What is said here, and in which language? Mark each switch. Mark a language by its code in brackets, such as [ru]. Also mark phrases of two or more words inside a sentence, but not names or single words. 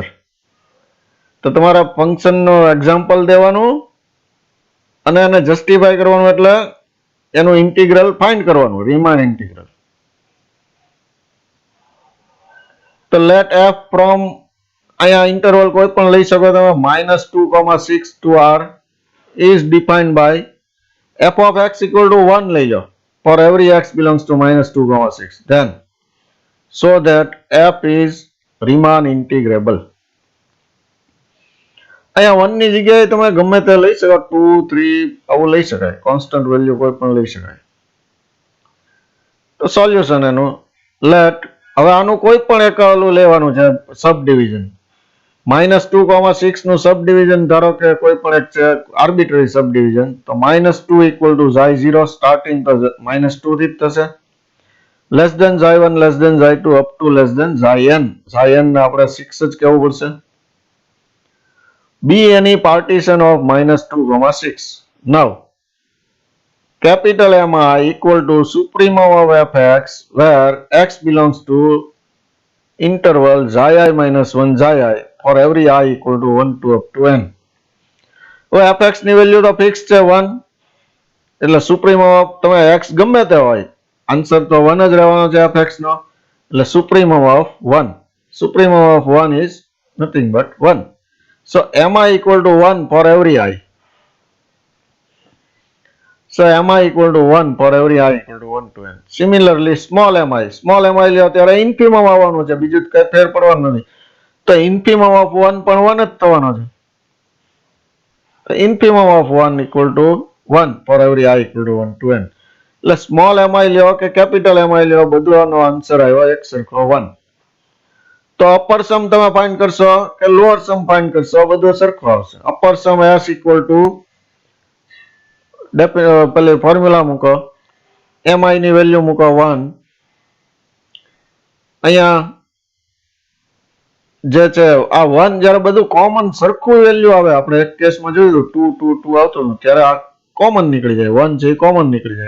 [gu] તો તમારે ફંક્શનનો એક્ઝામ્પલ દેવાનું અને એને જસ્ટિફાઈ કરવાનું, એટલે એનું ઇન્ટિગ્રલ ફાઇન્ડ કરવાનું, રીમાન ઇન્ટિગ્રલ. તો [en] let f from [gu] અહીંયા ઇન્ટરવલ કોઈ પણ લઈ શકો તમે. [en] -2,6 to r is defined by f of x equal to 1 [gu] લઈ જાઓ [en] for every x belongs to -2,6. Then so that f is Riemann integrable. [gu] અહીંયા 1 ની જગ્યાએ તમે ગમે તે લઈ શકો, 2, 3 આવું લઈ શકાય. કોન્સ્ટન્ટ વેલ્યુ કોઈ પણ લઈ શકાય. તો સોલ્યુશન એનું લેટ, હવે આનું કોઈ પણ એક ઓલું લેવાનું છે સબ ડિવિઝન. -2,6 નું સબ ડિવિઝન ધારો કે કોઈ પણ એક છે [en] arbitrary sub division, [gu] તો -2 [en] equal to xi0 [gu] સ્ટાર્ટિંગ તો -2 થી જ થશે, [en] less than xi1 less than xi2 up to less than xn. [gu] xn ને આપણે 6 જ કહેવું પડશે. [en] be any partition of -2,6. Now capital Mi equal to supremum of fx where x belongs to interval xi minus 1 xi for every I equal to 1 to up to n. [gu] હવે fx ની વેલ્યુ તો ફિક્સ છે 1, એટલે [en] supremum of [gu] તમે x ગમે તે હોય, આન્સર તો 1 જ રહેવાનો છે fx નો, એટલે [en] supremum of [gu] 1. [en] supremum of 1 is nothing but 1. So mi equal to 1 for every I. So mi equal to 1 for every I equal to 1 to n. Similarly small mi [gu] લ્યો ત્યારે ઇન્ફિમમ આવવાનું છે, બીજું કઈ ફેર પડવાનું નથી. [en] તો infimum of 1 [gu] પણ 1 જ થવાનો છે. [en] infimum of 1 equal to 1 for every I equal to 1 to n. [gu] એટલે સ્મોલ mi લ્યો કે કેપિટલ mi લ્યો, બધુંનો આન્સર આવ્યો એક સરખો 1. તો [en] upper sum [gu] તમે ફાઇન્ડ કરશો કે [en] lower sum [gu] ફાઇન્ડ કરશો, બધું સરખો આવશે. [en] upper sum s equal to [gu] પેલી ફોર્મ્યુલા મૂકો, mi ની વેલ્યુ મૂકો 1. અહીંયા જે છે આ 1 જ્યારે બધું કોમન સરખું વેલ્યુ આવે, આપણે એક કેસમાં જોયું 2 2 2 આવતો ત્યારે આ કોમન નીકળી જાય, 1 છે એ કોમન નીકળી જાય.